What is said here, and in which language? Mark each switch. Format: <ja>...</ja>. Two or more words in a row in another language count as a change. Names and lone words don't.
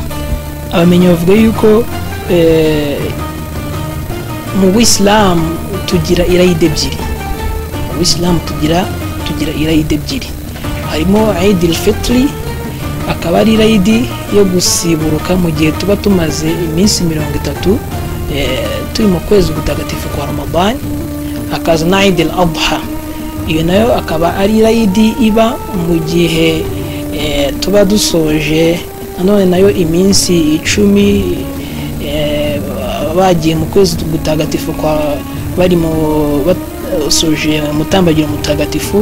<rw>Abamenyi bavuga yuko mu Buyisilamu tugira irayidi ebyiri. Mu Buyisilamu tugira irayidi ebyiri. Harimo Eid al-Fitr, akaba ari irayidi yo gusiburuka mu gihe tuba tumaze iminsi 30 turi mu kwezi gutagatifu kwa Ramadan. Hakaza na Eid al-Adha, iyo nayo akaba ari irayidi iba mu gihe tuba dusoje nanone nayo iminsi 10 bagiye mu kwezi gutagatifu kwa bari mu basoje mutambagiro mutagatifu.</rw>